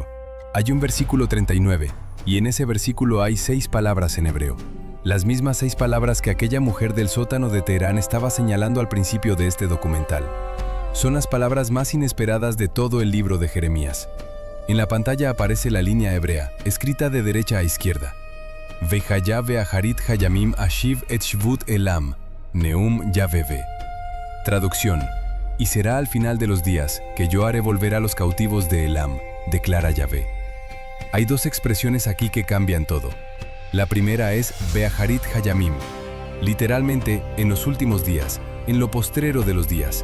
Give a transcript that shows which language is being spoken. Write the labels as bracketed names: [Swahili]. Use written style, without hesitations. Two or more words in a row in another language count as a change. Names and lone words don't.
[Spanish] Hay un versículo 39, y en ese versículo hay 6 palabras en hebreo. Las mismas 6 palabras que aquella mujer del sótano de Teherán estaba señalando al principio de este documental. Son las palabras más inesperadas de todo el libro de Jeremías. En la pantalla aparece la línea hebrea, escrita de derecha a izquierda. [Hebrew] והיה באחרית הימים אשיב את שבות עילם, נאם יהוה. [Spanish] Traducción: y será al final de los días que yo haré volver a los cautivos de Elam, declara Yahvé. Hay dos expresiones aquí que cambian todo. La primera es [Hebrew] באחרית הימים, [Spanish] literalmente en los últimos días, en lo postrero de los días.